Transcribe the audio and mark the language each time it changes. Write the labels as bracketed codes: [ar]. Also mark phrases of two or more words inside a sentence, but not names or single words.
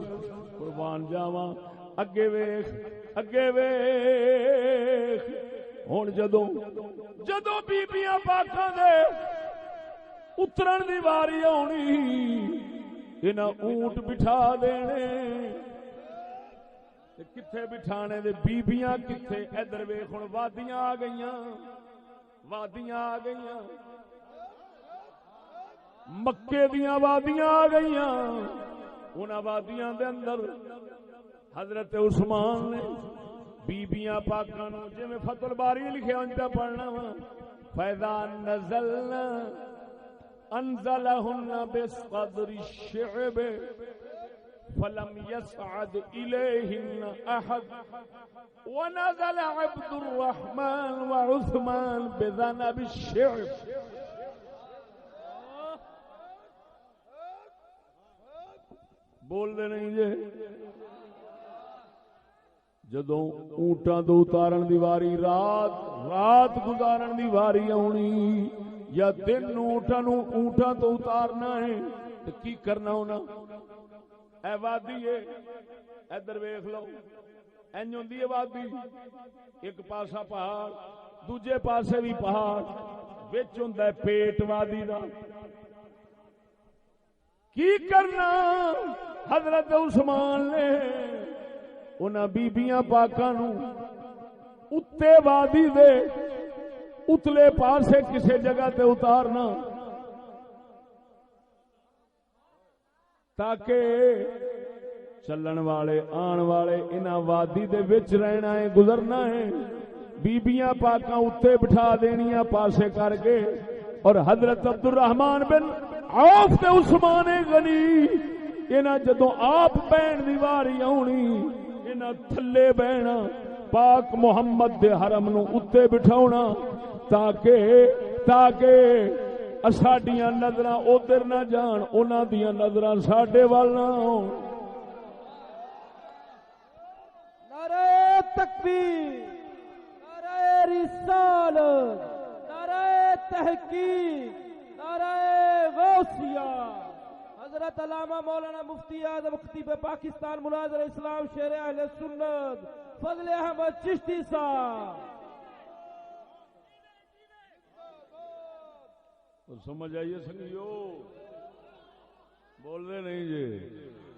[pa] قربان جاواں اگے ویکھ اگے ویکھ. ہن جدوں بیبیاں پاکاں دے اترن دی واری آنی، انہاں اونٹ بٹھا دینے. کتھے بٹھانے دے؟ بیبیاں کتھے؟ ادھر ویکھ ہن وادیاں آ گئیاں، وادیاں آ گئیاں، مکے دیاں وادیاں آ گئیاں. انہاں وادیاں دے اندر حضرت عثمان نے بیبیاں پاکاں نو جویں فتح الباری لکھیا انج پڑھنا وا، [ar] فیضا نزلنا انزلہن بقدر الشعب فلم يسعد الیہن احد ونزل عبد الرحمن وعثمان بذنب الشعب. [pa] بول دے نہیں جے. جدوں اونٹاں تو اتارن دی واری، رات گزارن دی واری آنی، یا دن اونٹاں تو اتارنا ہے تو کی کرنا ہونا؟ اے وادی ہے، ادھر ویکھ لو، اینج ہوندی ہے وادی، ایک پاسا پہاڑ، دوجے پاسے بھی پہاڑ، وچ ہوندا ہے پیٹ وادی دا. کی کرنا؟ حضرت عثمان نے انہاں بیبیاں پاکاں نو اتے وادی دے اتلے پاسے کسے جگہ تے اتارنا تاکہ چلن والے آن والے انہاں وادی دے وچ رہنا ہے، گزرنا ہے. بیبیاں پاکاں اتے بٹھا دینیاں پاسے کر کے، اور حضرت عبد الرحمن بن عوف تے عثمان غنی انہاں جدوں آپ بہن دی واری آونی انہاں تھلے بہنا پاک محمد دے حرم نو اتے بٹھاونا تاکہ ساڈیاں نظراں ادھر نہ جان انہاں دیاں نظراں ساڈے وال نہ ہون. [ur] نعرہ تکبیر، نعرہ رسالت، نعرہ تحقیق، نعرہ غوثیہ. حضرت علامہ مولانا مفتی اعظم خطیب پاکستان مناظر اسلام شیر اہل سنت فضل احمد چشتی صاحب. [pa] سمجھ آئیے سنگیو، بول رہے نہیں جی.